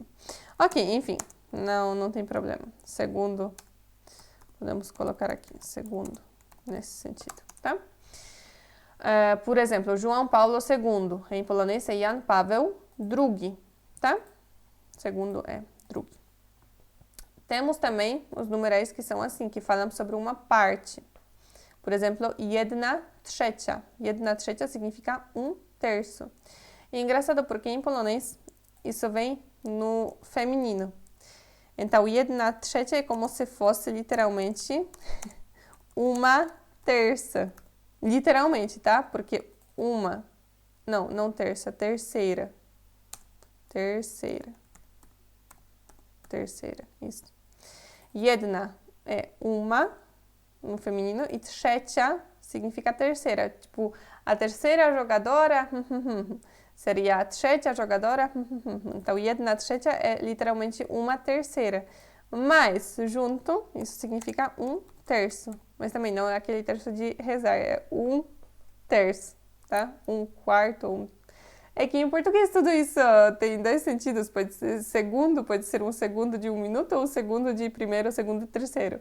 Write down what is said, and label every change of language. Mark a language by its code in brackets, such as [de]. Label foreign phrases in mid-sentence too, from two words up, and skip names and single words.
[pt] Ok, enfim, não tem problema. Segundo, podemos colocar aqui, segundo, nesse sentido, tá? Por exemplo, João Paulo II, em polonês é Jan Paweł II, tá? Segundo é drugi. Temos também os numerais que são assim, que falam sobre uma parte. Por exemplo, [pl] jedna trzecia. Jedna trzecia [pt] significa um terço. E é engraçado porque em polonês isso vem no feminino. Então, [pl] jedna trzecia [pt] é como se fosse literalmente uma terça. Literalmente, tá? Porque uma... Não terça, terceira. Terceira, isso. Jedna é uma, no feminino, e trzecia significa terceira. Tipo, a terceira jogadora seria a trzecia jogadora. Então, [pl] jedna trzecia [pt] é literalmente uma terceira. Mas, junto, isso significa um terço. Mas também não é aquele terço de rezar, é um terço, tá? Um quarto, É que em português tudo isso tem dois sentidos. Pode ser segundo, pode ser um segundo de um minuto ou um segundo de primeiro, segundo e terceiro.